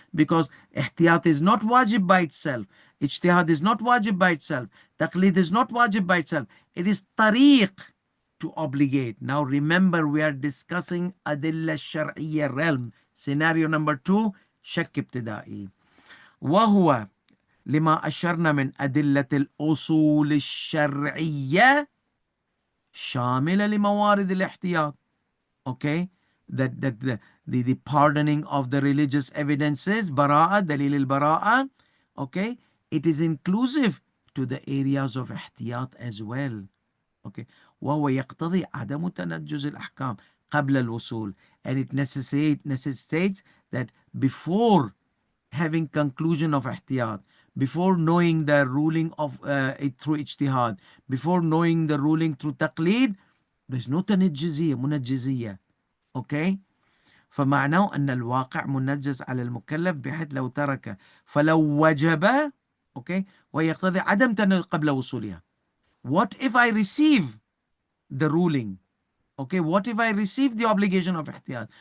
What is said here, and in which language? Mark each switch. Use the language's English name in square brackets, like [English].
[English] Because ihtiyat is not wajib by itself. Ijtihad is not wajib by itself. Taqleed is not wajib by itself. It is tariq to obligate. Now remember, we are discussing adilla shar'iyya realm. Scenario number 2, [Arabic] شك ابتدائي. وهو لما أشرنا من أدلة الأصول الشرعية شاملة لموارد الاحتياط. [English] Okay, that the pardoning of the religious evidences, براءة, دليل البراءة, okay, it is inclusive to the areas of احتياط as well. Okay, [Arabic] وهو يقتضي عدم تنجز الأحكام قبل الوصول, [English] and it necessitates that before having conclusion of ihtiyat, before knowing the ruling of it through ijtihad, before knowing the ruling through taqleed, there's no تنجزية منجزية. [Arabic] Okay, فمعناه أن الواقع منجز على المكلف بحيث لو ترك فلو وجب. Okay, ويقتضي عدم تنجز قبل وصولها. [English] What if I receive the ruling? Okay, what if I receive the obligation of ihtiyat?